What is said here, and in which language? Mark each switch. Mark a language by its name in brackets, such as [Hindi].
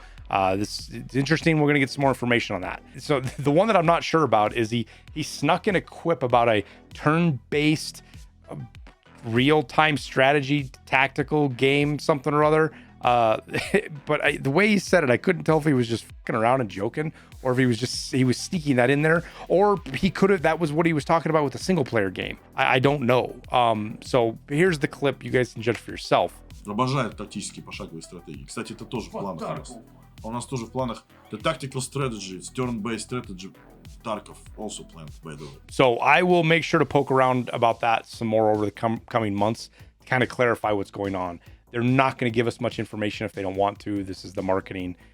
[English] So it's interesting. We're going to get some more information on that. So the one that I'm not sure about is he snuck in a quip about a turn-based real-time strategy tactical game, something or other. But the way he said it, I couldn't tell if he was just fucking around and joking, or if he was sneaking that in there, or that was what he was talking about with the single player game. I don't know. So here's the clip. You guys can judge for yourself. [Russian] Обожают тактические пошаговые стратегии. Кстати, это тоже в планах у нас. У нас тоже в планах [English] the tactical strategy, it's turn-based strategy. Tarkov also planned, by the way. So I will make sure to poke around about that some more over the coming months to kind of clarify what's going on. They're not going to give us much information if they don't want to. This is the marketing.